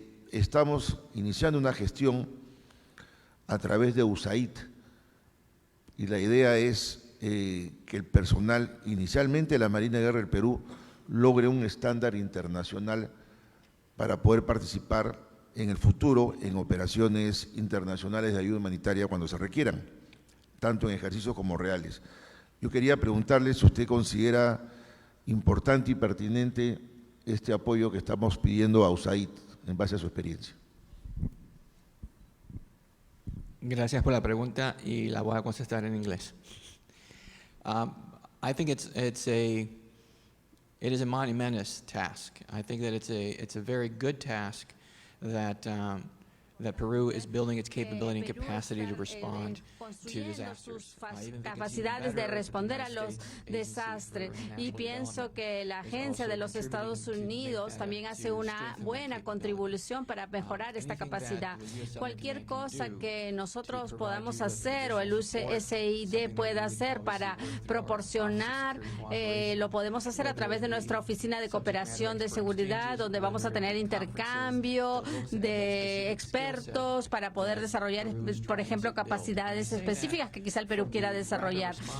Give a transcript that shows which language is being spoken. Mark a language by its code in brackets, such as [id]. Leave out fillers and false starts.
[es] Estamos iniciando una gestión a través de USAID y la idea es que el personal, inicialmente la Marina de Guerra del Perú, logre un estándar internacional para poder participar en el futuro en operaciones internacionales de ayuda humanitaria cuando se requieran, tanto en ejercicios como reales. Yo quería preguntarle si usted considera importante y pertinente este apoyo que estamos pidiendo a USAID en base a su experiencia. Gracias por la pregunta y la voy a contestar en inglés. [en] I think it is a monumentous task. I think that it's a very good task that that Peru is building its capability and capacity to respond to disasters. [es] Capacidades de responder a los desastres. Y pienso que la Agencia de los Estados Unidos también hace una buena contribución para mejorar esta capacidad. Cualquier cosa que nosotros podamos hacer o el USAID pueda hacer para proporcionar, lo podemos hacer a través de nuestra Oficina de Cooperación de Seguridad, donde vamos a tener intercambio de expertos para poder desarrollar, por ejemplo, capacidades específicas que quizá el Perú quiera desarrollar.